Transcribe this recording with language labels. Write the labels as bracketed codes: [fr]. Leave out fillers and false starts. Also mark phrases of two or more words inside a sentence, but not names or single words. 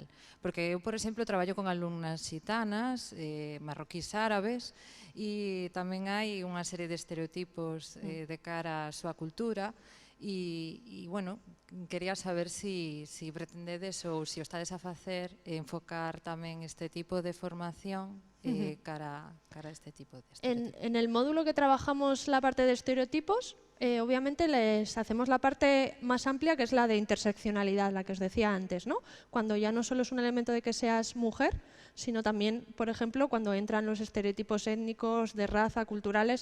[gl] Porque eu, por exemplo, traballo con alumnas xitanas, marroquís árabes, e tamén hai unha serie de estereotipos de cara á súa cultura. E, bueno, quería saber si pretendedes ou si o estades a facer enfocar tamén este tipo de formación cara a este tipo de estereotipos. [es] En el módulo que trabajamos la parte de estereotipos, obviamente les hacemos la parte más amplia, que es la de interseccionalidad, la que os decía antes, ¿no? Cuando ya no solo es un elemento de que seas mujer, sino también, por ejemplo, cuando entran los estereotipos étnicos, de raza, culturales.